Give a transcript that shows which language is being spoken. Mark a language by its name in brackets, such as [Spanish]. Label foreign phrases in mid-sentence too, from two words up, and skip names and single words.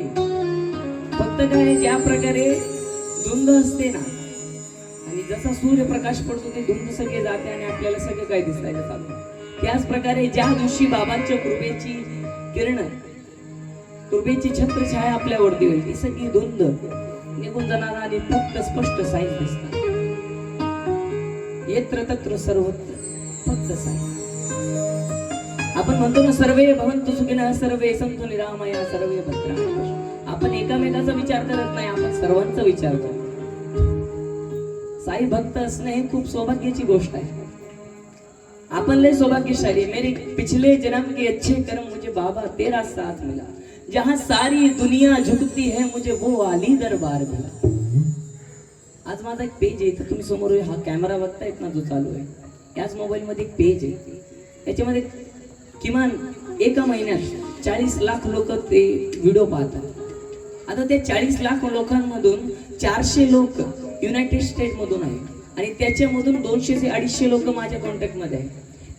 [Marathi] फक्त काय, ज्या प्रकारे धुंद असते ना, आणि जसा सूर्यप्रकाश पडतो ते धुंद सगळे जाते आणि आपल्याला सगळं काय दिसायला चालू, त्याच प्रकारे ज्या दिवशी बाबांच्या कृपेची किरण, कृपेची छत्रछाया आपल्यावरती होईल, ती सगळी धुंद निघून जाणार आणि फक्त स्पष्ट साईच दिसतात। [Sanskrit] येत्र तत्र सर्वत्र [Marathi] फक्त साई। आपण म्हणतो ना, [Sanskrit] सर्वे भवन्तु सुखिनः, सर्वे सन्तु निरामया, सर्वे भद्राणि पश्यन्तु। [Marathi] आपण एकामेकाचा विचार करत नाही, आपण सर्वांचा विचार करतो। साई भक्त असणे हे खूप सौभाग्याची गोष्ट आहे। [Hindi] अपन ले सौभाग्यशाली, मेरे पिछले जन्म के अच्छे कर्म मुझे बाबा तेरा साथ मिला, जहां सारी दुनिया झुकती है मुझे वो आली दरबार मिला। [Marathi] आज माझा एक पेज आहे, तुम्ही समोर हा कॅमेरा बघतायत ना जो चालू आहे, याच मोबाईल मध्ये एक पेज आहे, त्याच्यामध्ये किमान एका महिन्यात 40 लाख लोक ते व्हिडिओ पाहतात। आता त्या 40 लाख लोकांमधून 400 लोक युनायटेड स्टेट मधून आहे आणि त्याच्यामधून 200 ते 250 लोक माझ्या कॉन्टॅक्ट मध्ये आहे।